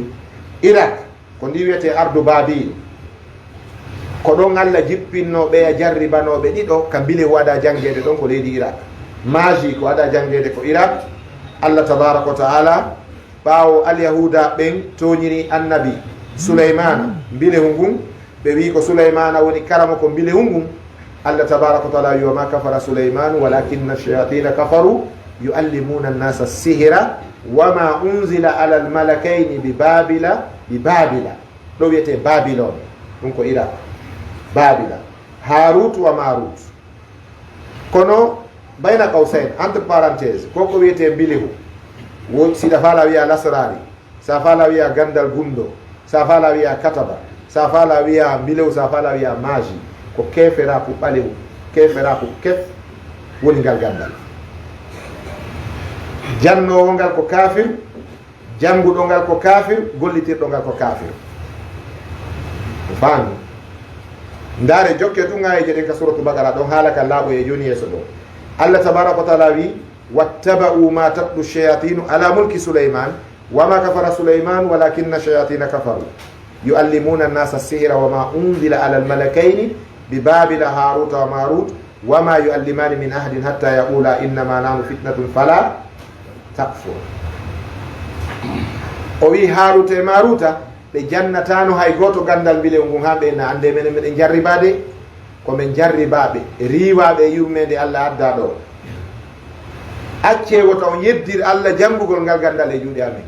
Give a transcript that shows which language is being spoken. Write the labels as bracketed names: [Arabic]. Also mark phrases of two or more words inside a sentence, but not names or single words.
[Fula] Irak ko ndi wiyete ardu babil, ko ɗon Allah jippinnoɓe e jarribanoɓe ɗiɗo ka bile waɗa jangede ɗon ko leydi Irak. Maji ko waɗa jangede ko Irak. [Arabic] الله تبارك وتعالى [Fula] ɓawo alyahuda ɓen toñiri annabi Sulaymana mbilehu ngun, ɓe wi ko Sulaymana woni karamo ko mbilehu ngun. [Arabic] الله تبارك وتعالى wi وما كفر سليمان ولكن الشياطين كفروا يعلمون الناس السحر وما أنزل على الملكين ببابل [Fula] ɗo wiyete Babylon, ɗum ko Irak. [Arabic] بابل هاروت وماروت. kono بين قوسين, [French] entre parenthèse, [Fula] koko wiyete mbilehu, siɗa fala wiya lasrari, sa fala wiya gandal gundo, sa fala wiya kataba, sa fala wiya mbilehu, sa fala wiya maji, ko kefera ko ɓalehu, kefera ko kef woni ngal gandal. jannowo ngal ko kafir, janguɗo ngal ko kafir, gollitirɗo ngal ko kafir. faami ndaare jokke ɗugayeje ɗen ka [Arabic] سورة البقرة [Fula] ɗon haala ka laaɓo e joni yeeso ɗo. [Arabic] الله تبارك وتعالى wi واتبعوا ما تتلو الشياطين على ملك سليمان وما كفر سليمان ولكن الشياطين كفروا يعلمون الناس السحر وما أنزل على الملكين ببابل هاروت وماروت وما يعلمان من أحد حتى يقولا إنما نحن فتنة فلا تكفر. [Fula] o wi haruta e maruta ɓe jannatano hay goto gandal mbile ngun ha ɓe na ande menen meɗen jarribade ko men jarribaɓe riwaɓe e yurmede Allah adda ɗo. acce woto on yeddir Allah jangugol ngal gandal e juuɗe amen.